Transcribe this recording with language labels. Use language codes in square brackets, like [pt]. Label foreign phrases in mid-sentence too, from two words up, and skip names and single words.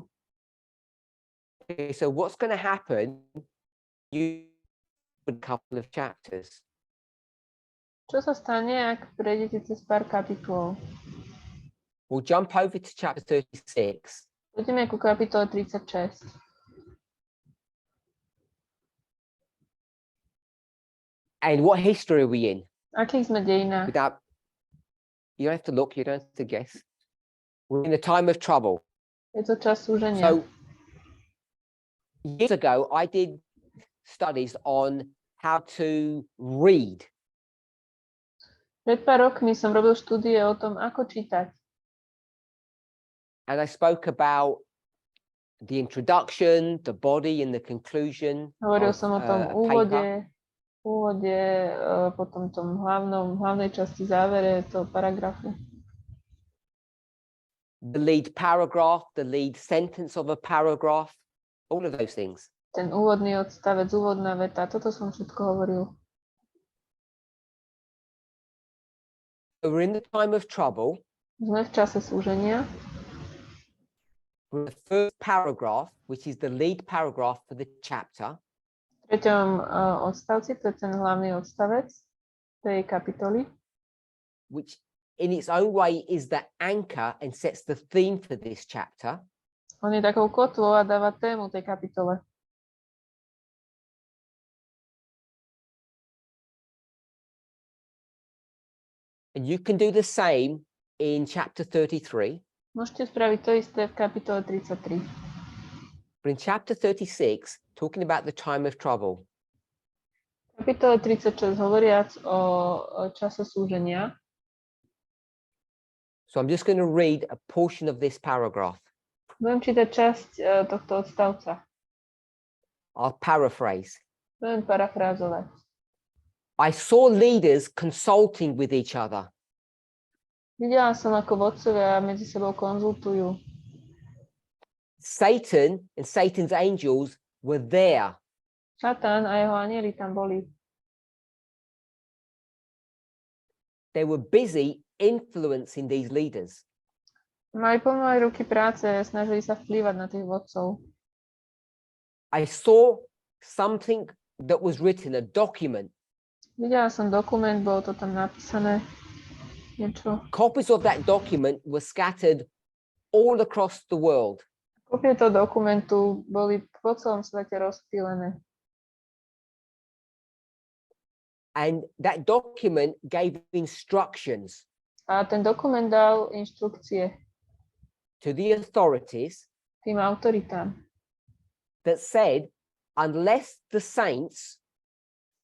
[en] Okay, so what's going to happen? You a couple of chapters. [sk] Čo sa stane, ak prejdete cez pár kapitol? [en] We'll jump over to chapter 36. [sk] Poďme ku kapitole 36. [en] And what history are we in? [sk] Akých sme dejinách? [en] Without, you don't have to look, you don't have to guess. We're in a time of trouble. [sk] Je to čas súženia. [en] So years ago, I did studies on how to read. [sk] Pred pár rokmi som robil štúdie o tom, ako čítať. [en] And I spoke about the introduction, the body, and the conclusion. [sk] Hovoril [en] of, [sk] som o tom [en] a paper. [sk] úvode, potom tom hlavnej časti závere toho paragrafu. [en] The lead paragraph, the lead sentence of a paragraph, all of those things. [sk] Ten úvodný odstavec, úvodná veta, toto som všetko hovoril. [en] So we're in the time of trouble. [sk] Sme v čase súženia. [en] The first paragraph, which is the lead paragraph for the chapter, [sk] V treťom odstavci, to je ten hlavný odstavec tej kapitoly, [en] which in its own way is the anchor and sets the theme for this chapter. [sk] on je takou kotvou a dáva tému tej kapitole. [en] And you can do the same in chapter 33. [sk] Môžete spraviť to isté v kapitole 33. [en] But in chapter 36, talking about the time of trouble, [sk] V kapitole 36 hovoriac o čase súženia, [en] so I'm just going to read a portion of this paragraph. [sk] budem čítať časť tohto odstavca. [en] I'll paraphrase. [sk] Budem parafrázovať. [en] I saw leaders consulting with each other. [sk] Videla som, ako vodcovia medzi sebou konzultujú. [en] Satan and Satan's angels were there. [sk] Satan a jeho anjeli tam boli. [en] They were busy influencing these leaders. [sk] Mali plné ruky práce, snažili sa vplývať na tých vodcov. [en] I saw something that was written, a document. [sk] Videla som dokument, bolo to tam napísané. Niečo. [en] Copies of that document were scattered all across the world. [sk] Kopie toho dokumentu boli po celom svete rozptýlené. [en] And that document gave instructions [sk] A ten dokument dal inštrukcie [en] to the authorities [sk] tým autoritám, [en] that said, unless the saints